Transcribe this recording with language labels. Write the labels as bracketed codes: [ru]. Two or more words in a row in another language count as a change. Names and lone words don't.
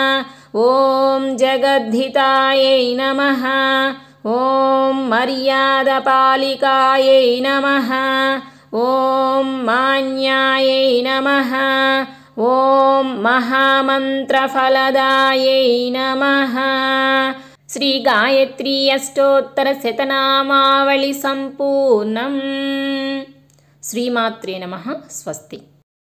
[sa] ॐ जगद्धितायै नमः। ॐ मर्यादपालिकायै नमः। ॐ मान्यायै नमः। ॐ महामन्त्रफलदायै नमः। శ్రీ గాయత్రీ అష్టోత్తర శతనామావళి సంపూర్ణం. శ్రీమాత్రే నమః. స్వస్తి.